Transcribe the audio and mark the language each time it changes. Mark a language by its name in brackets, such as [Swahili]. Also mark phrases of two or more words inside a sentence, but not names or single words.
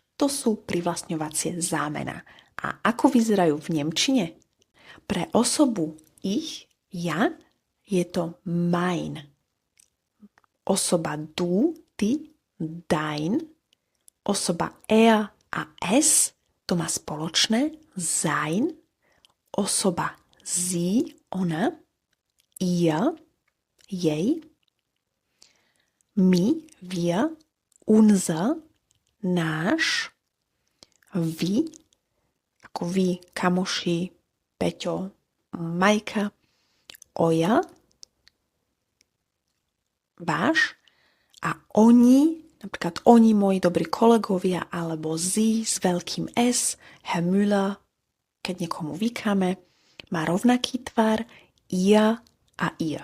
[Slovak] To sú privlastňovacie zámena. A ako vyzerajú v nemčine? Pre osobu ich, ja, je to mein. Osoba du, ty, dein. Osoba er a es, to má spoločné, sein. Osoba sie, ona. Ihr, jej. My, wir. Unser, náš. Vy, ako vy, kamoši, Peťo, Majka. Oja, váš. A oni, napríklad oni, moji dobrí kolegovia, alebo sie s veľkým S, Herr Müller, keď niekomu vykáme, má rovnaký tvar, ihr a ihr.